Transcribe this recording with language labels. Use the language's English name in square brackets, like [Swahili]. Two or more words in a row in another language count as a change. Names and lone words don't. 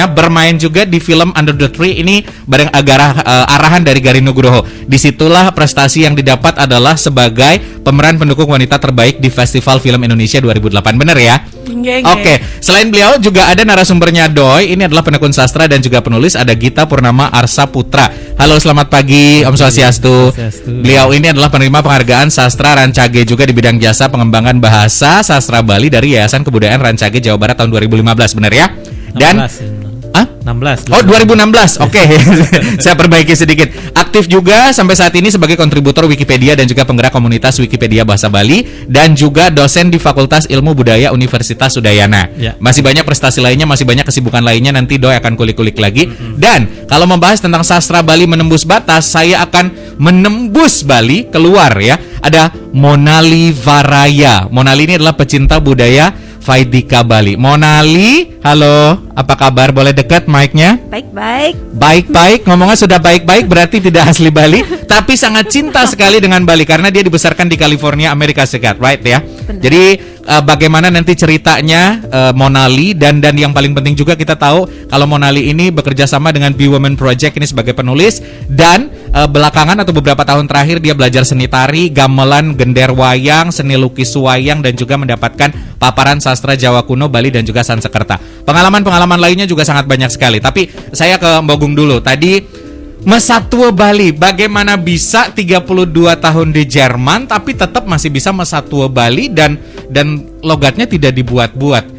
[Indonesian] Bermain juga di film Under the Tree ini bareng arahan dari Gari Nugroho. Disitulah prestasi yang didapat adalah sebagai pemeran pendukung wanita terbaik di Festival Film Indonesia 2008. Bener ya? Oke. Selain beliau juga ada narasumbernya Doi. Ini adalah penekun sastra dan juga penulis. Ada Gita Purnama Arsa Putra. Halo, selamat pagi [Balinese] Om Swastiastu. [Indonesian] Beliau ini adalah penerima penghargaan sastra Rancage juga di bidang jasa pengembangan bahasa sastra Bali dari Yayasan Kebudayaan Rancage Jawa Barat tahun 2015. Bener ya? Dan 16. Oh, 2016. Oke. Saya perbaiki sedikit. Aktif juga sampai saat ini sebagai kontributor Wikipedia dan juga penggerak komunitas Wikipedia Bahasa Bali dan juga dosen di Fakultas Ilmu Budaya Universitas Udayana. Ya. Masih banyak prestasi lainnya, masih banyak kesibukan lainnya, nanti Doi akan kulik-kulik lagi. Dan kalau membahas tentang sastra Bali menembus batas, saya akan menembus Bali keluar ya. Ada Monali Varaya. Monali ini adalah pecinta budaya Vaidika Bali. Monali, halo, apa kabar? Boleh dekat mic-nya? Baik-baik. Ngomongnya sudah baik-baik berarti tidak asli Bali, tapi sangat cinta sekali dengan Bali karena dia dibesarkan di California, Amerika Serikat, right ya? Benar. Jadi bagaimana nanti ceritanya Monali dan yang paling penting juga kita tahu kalau Monali ini bekerja sama dengan Be Women Project ini sebagai penulis dan belakangan atau beberapa tahun terakhir dia belajar seni tari, gamelan, gender wayang, seni lukis wayang dan juga mendapatkan paparan sastra Jawa kuno, Bali dan juga Sansekerta. Pengalaman lainnya juga sangat banyak sekali. Tapi saya ke Mbok Gung dulu. Tadi Mesatwa Bali, bagaimana bisa 32 tahun di Jerman tapi tetap masih bisa Mesatwa Bali dan logatnya tidak dibuat-buat.